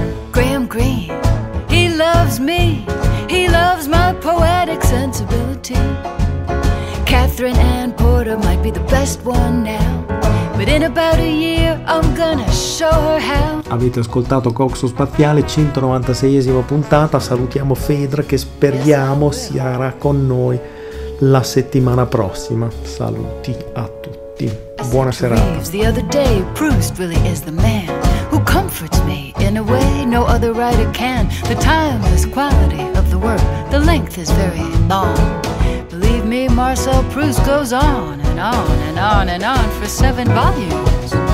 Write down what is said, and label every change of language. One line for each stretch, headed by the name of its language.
English: Graham Greene, he loves me. He loves my poetic sensibility. Catherine Ann Porter might be the best one now. But in about a year I'm gonna show her how.
Italian: Avete ascoltato Coxo Spaziale, 196esima puntata. Salutiamo Fedra, che speriamo sarà con noi la settimana prossima. Saluti a tutti. Buona serata.
English: The other day Proust really is the man who comforts me in a way no other writer can. The timeless quality of the work, the length is very long. Believe me, Marcel Proust goes on and on and on and on for 7 volumes.